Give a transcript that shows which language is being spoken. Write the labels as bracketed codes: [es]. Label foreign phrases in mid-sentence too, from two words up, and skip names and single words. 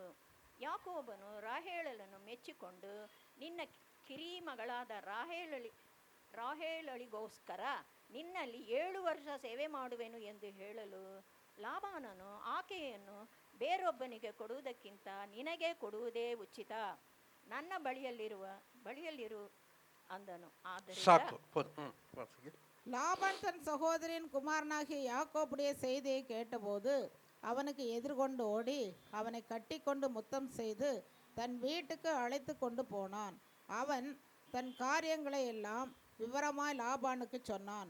[kn] ಯಾಕೋಬನು ರಾಹೇಲಳನ್ನು ಮೆಚ್ಚಿಕೊಂಡು, ನಿನ್ನ ಕಿರಿಮಗಳಾದ ರಾಹೇಲಳಿಗೋಸ್ಕರ ನಿನ್ನಲ್ಲಿ 7 ವರ್ಷ ಸೇವೆ ಮಾಡುವೆನು ಎಂದು ಹೇಳಲು, ಲಾಬಾನನು ಆಕೆಯನ್ನು ಬೇರೊಬ್ಬನಿಗೆ ಕೊಡುವುದಕ್ಕಿಂತ ನಿನಗೆ ಕೊಡುವುದೇ ಉಚಿತ, ನನ್ನ ಬಳಿಯಲ್ಲಿರು ಅಂದನು. [ta] லாபான் தன் சகோதரின் குமாரனாகிய யாக்கோபுடைய செய்தியை கேட்டபோது அவனுக்கு எதிர்கொண்டு ஓடி அவனை கட்டி கொண்டு முத்தம் செய்து தன் வீட்டுக்கு அழைத்து கொண்டு போனான். அவன் தன் காரியங்களை எல்லாம் விவரமாய் லாபானுக்கு சொன்னான்.